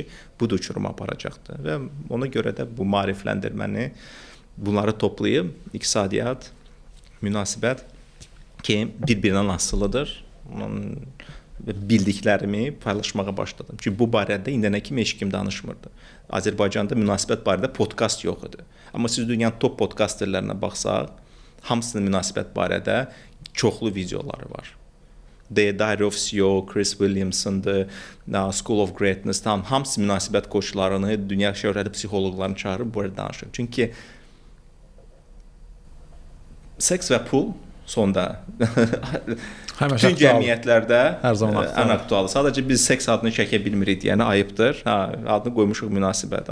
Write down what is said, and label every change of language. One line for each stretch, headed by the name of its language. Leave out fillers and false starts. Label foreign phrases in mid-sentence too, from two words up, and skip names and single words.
Azerbaijani: Bu da uçuruma aparacaqdır. Və ona görə də bu maarifləndirməni, bunları toplayıb iqtisadiyyat, münasibət ki, bir-birindən asılıdır. Bildiklərimi paylaşmağa başladım. Çünki bu barədə indiyənə kimi heç kim danışmırdı. Azərbaycanda münasibət barədə podkast yox idi. Amma siz dünyanın top podkasterlərinə baxsaq, hamısının münasibət barədə çoxlu videoları var. The Diary of CEO, Chris Williamson'dır, School of Greatness, hamısı münasibət koçlarını, dünya şöhrətli psixoloqlarını çağırıb burada danışır. Çünki seks və pul sonda bütün cəmiyyətlərdə ən aktualı. Sadəcə biz seks adını çəkə bilmirik, yəni ayıbdır. Adını qoymuşuq münasibət.